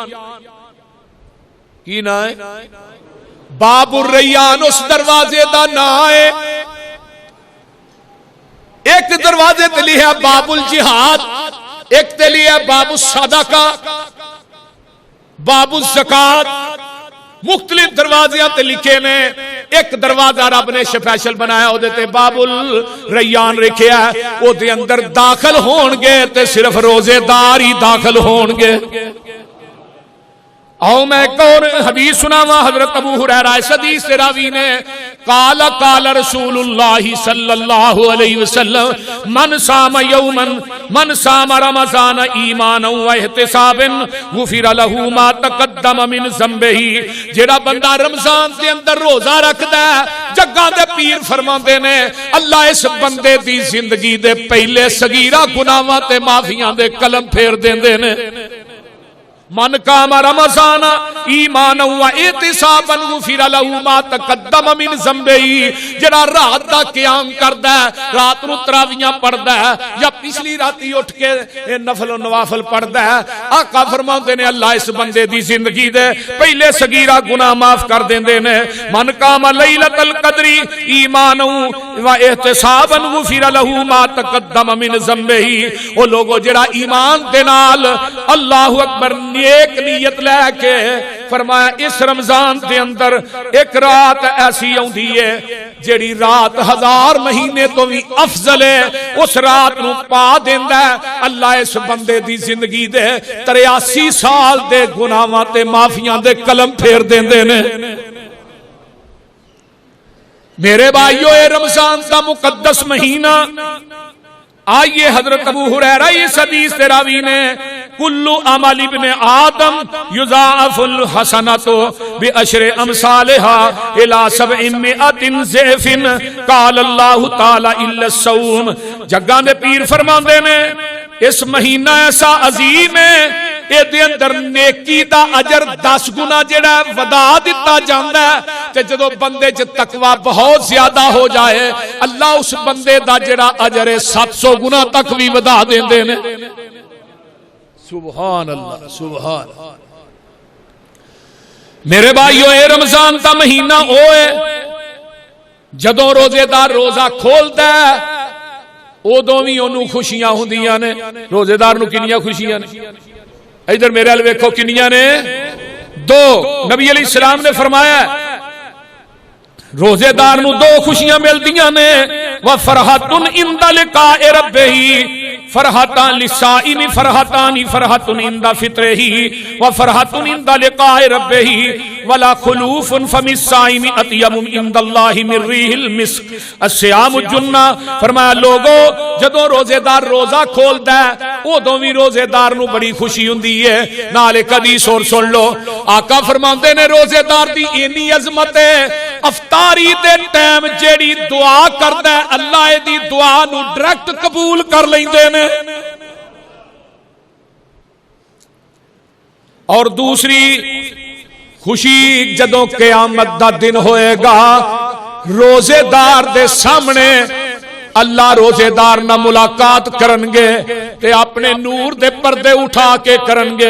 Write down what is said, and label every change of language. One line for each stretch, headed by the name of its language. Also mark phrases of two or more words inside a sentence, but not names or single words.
Punjabi: کی نام ہے؟ باب الریان. اس دروازے دا نام ہے. ایک دروازے تے لکھا باب الجہاد, ایک تے لکھا باب الصدقہ, باب الزکات. مختلف دروازیاں تے لکھے نے. ایک دروازہ رب نے سپیشل بنایا او دے تے باب الریان رکھیا ہے. او دے اندر داخل ہون گے تے صرف روزے دار ہی داخل ہون گے. آؤ میں ایک اور حدیث سناواں.
Arabic: حضرت ابو ہریرہ
Punjabi: اس حدیث سے راوی نے
Arabic: قال قال رسول اللہ صلی اللہ علیہ وسلم من صام یوما من صام رمضان ایمانا و احتسابا غفر له ما تقدم من ذنبه.
Punjabi: جڑا بندہ رمضان دے اندر روزہ رکھدا ہے, جگاں دے پیر فرماندے نے اللہ اس بندے دی زندگی دے پہلے صغیرہ گناہاں تے معافیاں دے قلم پھیر دیندے نے.
Arabic: من قام رمضان ایمانا و احتسابا غفر له ما تقدم من ذنبه.
Punjabi: جڑا رات دا قیام کردا ہے, رات نو تراویحاں پڑھدا ہے یا پچھلی راتی اٹھ کے نفل و نوافل پڑھدا ہے, آقا فرماندے نے اللہ اس بندے دی زندگی دے پہلے صغیرہ گناہ معاف کر دیندے نے.
Arabic: من قام لیلۃ القدر ایمانا و احتسابا غفر له ما تقدم من ذنبه.
Punjabi: او لوگو جڑا ایمان دے نال
Arabic: اللہ اکبر
Punjabi: ایک نیت لے کے فرمایا اس رمضان دے اندر ایک رات ایسی آندی ہے جیڑی رات 1000 مہینے تو بھی افضل ہے, اس رات نو پا دیندا ہے اللہ اس بندے دی زندگی دے 83 سال دے گناہاں تے معافیاں دے قلم پھیر دیندے نے. میرے بھائیو اے رمضان دا مقدس مہینہ. آئیے حضرت ابو ہریرہ اس حدیث سے راوی نے
Arabic: کل عمل ابن آدم یضاعف الحسنۃ بعشر امثالها الى 700 ضعف قال اللہ تعالی الا الصوم.
Punjabi: جگاں دے پیر فرماندے نے اس مہینہ ایسا عظیم ہے, اے دے اندر نیکی دا اجر 10 گنا جڑا ودا دتا جاندا ہے. تے جدوں بندے چ تقوی بہت زیادہ ہو جائے اللہ اس بندے دا جڑا اجر ہے 700 گنا تک بھی ودا دیندے نے.
Arabic: سبحان اللہ سبحان.
Punjabi: میرے بھائیو اے رمضان دا مہینہ او ہے جدوں روزے دار روزہ کھولدا ہے اودوں وی اونوں خوشیاں ہوندیاں نے. روزے دار نو کنیاں خوشیاں نے؟ ادھر میرے ال ویکھو کنیاں نے؟ 2. نبی علیہ السلام نے فرمایا روزے دار نو 2 خوشیاں ملدیاں نے.
Arabic: وفرحۃ عند لقاء ربہ فرحتان للصائم فرحتان فرحت عند فطرہ وفرحت عند لقاء ربہ ولا خلوف فم الصائم اطیب عند اللہ من ریح المسک الصیام جنہ.
Punjabi: فرمایا لوگو جدوں روزے دار روزہ کھولدا ہے اودوں وی روزے دار نو بڑی خوشی ہوندی ہے. نال ایک حدیث اور سن لو. آقا فرماندے نے روزے دار دی اینی عظمت ہے افطاری دے ٹائم جیڑی دعا کردا ہے اللہ دی دعا نو ڈائریکٹ قبول کر لیندے نے. اور دوسری خوشی جدوں قیامت دا دن ہوئے گا روزے دار دے سامنے اللہ روزے دار نہ ملاقات کرنگے تے اپنے نور دے پردے اٹھا کے کرنگے.